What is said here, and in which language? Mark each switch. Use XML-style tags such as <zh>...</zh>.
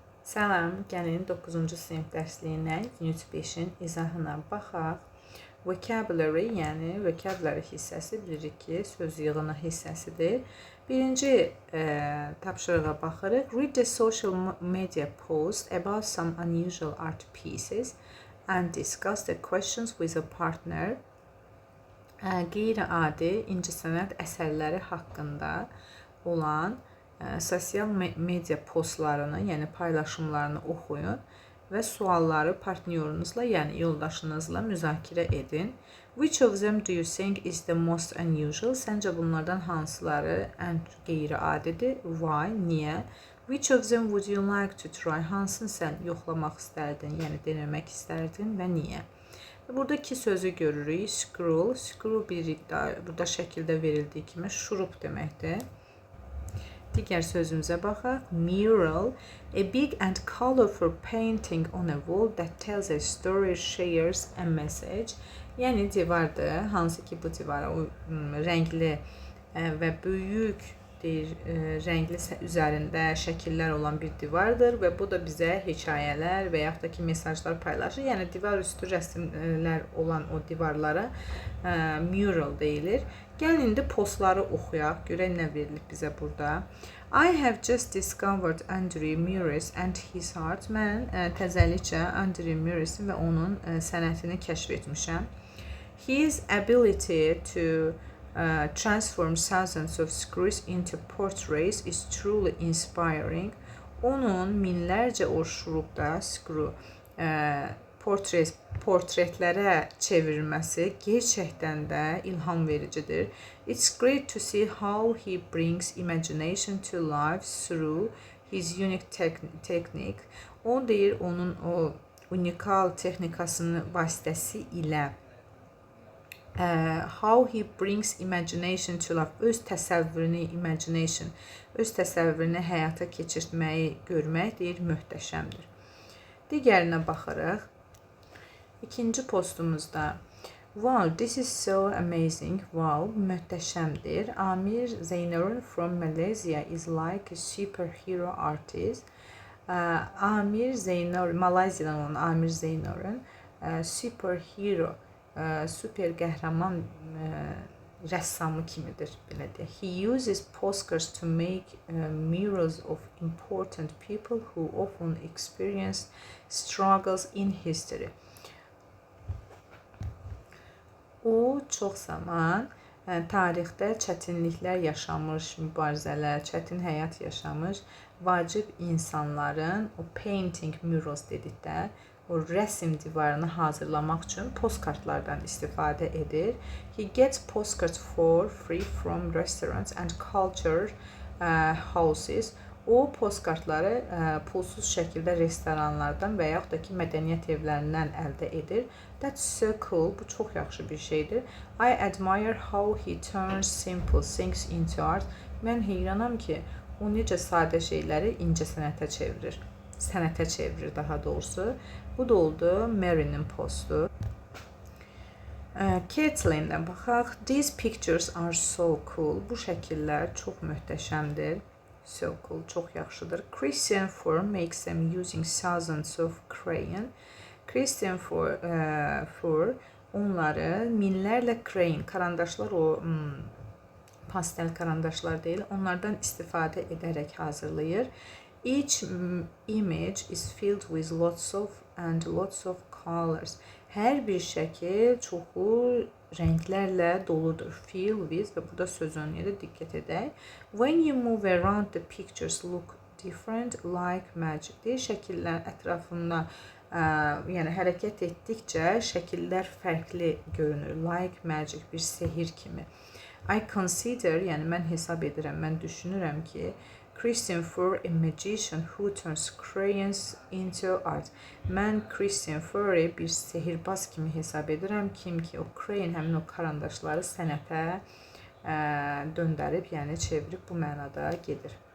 <az>Salam, gəlin 9-cu sinif dərsliyinə Unit 5-in izahına baxaq. Vocabulary, yəni vocabulary hissəsi bilirik ki, söz yığını hissəsidir. Birinci tapşırığa baxırıq.</az> <en>Read the social media post about some unusual art pieces and discuss the questions with a partner.</en> <az>Qeyri-adi incəsənət əsərləri haqqında olan sosial media postlarını, yəni paylaşımlarını oxuyun və sualları partnyorunuzla, yəni yoldaşınızla müzakirə edin.</az> <en>Which of them do you think is the most unusual?</en> <az>Səncə bunlardan hansıları ən qeyri-adidir?</az> <en>Why?</en> <az>Niyə?</az> <en>Which of them would you like to try?</en> <az>Hansını sən yoxlamaq istərdin, yəni denemək istərdin və niyə? Burada iki sözü görürük.</az> <en>Scroll.</en> <az>Scroll burada şəkildə verildiyi kimi şurup deməkdir. Digər sözümüzə baxaq.</az> <en>Mural, a big and colorful painting on a wall that tells a story, shares a message.</en> <az>Yəni divardır, hansı ki bu divara rəngli və böyük rəngli üzərində şəkillər olan bir divardır və bu da bizə hekayələr və yaxud da ki mesajlar paylaşır. Yəni divar üstü rəsmlər olan o divarlara mural deyilir. Gəlin indi postları oxuyaq, görək nə verilib bizə burada.</az> <en>I have just discovered Andrew Murray and his art.</en> <az>Mən təzəlikcə Andrew Murray və onun sənətini kəşf etmişəm.</az> <en>His ability to transform thousands of screws into portraits is truly inspiring.</en> <az>Onun minlərcə o şurupda screw portretlərə çevirməsi gerçəkdən də ilham vericidir.</az> <en>It's great to see how he brings imagination to life through his unique technique.</en> <az>O deyir, onun o unikal texnikasının vasitəsi ilə</az> <en>how he brings imagination to life,</en> <az>öz təsəvvürünü həyata keçirtməyi görmək deyir, möhtəşəmdir. Digərinə baxırıq. İkinci postumuzda</az> <en>wow, this is so amazing.</en> <az>Wow, möhtəşəmdir.</az> <en>Amir Zeynurun from Malaysia is like a superhero artist.</en> <az>Amir Zeynur, Malayziyadan olan Amir Zeynurun superhero, super qəhrəman rəssamı kimidir, belə deyək.</az> <en>He uses postcards to make murals of important people who often experience struggles in history.</en> <az>O çox zaman tarixdə çətinliklər yaşamış, mübarizələr, çətin həyat yaşamış vacib insanların o painting murals dedikdə o rəsm divarını hazırlamaq üçün postkartlardan istifadə edir.</az> <en>He gets postcards for free from restaurants and culture houses.</en> <az>O postkartları pulsuz şəkildə restoranlardan və yaxud da ki mədəniyyət evlərindən əldə edir.</az> <en>That's so cool.</en> <az>Bu çox yaxşı bir şeydir.</az> <en>I admire how he turns simple things into art.</en> <az>Mən heyranam ki, o necə sadə şeyləri incə sənətə çevirir. Sənətə çevirir daha doğrusu. Bu da oldu Mary'nin postu. Caitlin'dən baxaq.</az> <en>These pictures are so cool.</en> <az>Bu şəkillər çox möhtəşəmdir.</az> <en>So cool,</en> <az>çox yaxşıdır.</az> <en>Christian Four makes them using thousands of crayon.</en> <az>Christian Four onları minlərlə crayon, karandaşlar o pastel karandaşlar deyil, onlardan istifadə edərək hazırlayır.</az> <en>Each image is filled with lots of colors.</en> <az>Hər bir şəkil çoxu rənglərlə doludur. Fill with və burada sözün yerə diqqət edək.</az> <en>When you move around the pictures look different like magic.</en> <az>Deyir, şəkillər ətrafında yəni hərəkət etdikcə şəkillər fərqli görünür.</az> <en>Like magic,</en> <az>bir sehir kimi.</az> <en>I consider,</en> <az>yəni mən hesab edirəm, mən düşünürəm ki</az> <en>Christian Four a magician who turns crayons into art.</en> <az>Mən Christian Four'u bir sehirbaz kimi hesab edirəm. Kim ki o crayon, həmin o karandaşları sənətə döndərib, yəni çevirib bu mənada gedir.</az>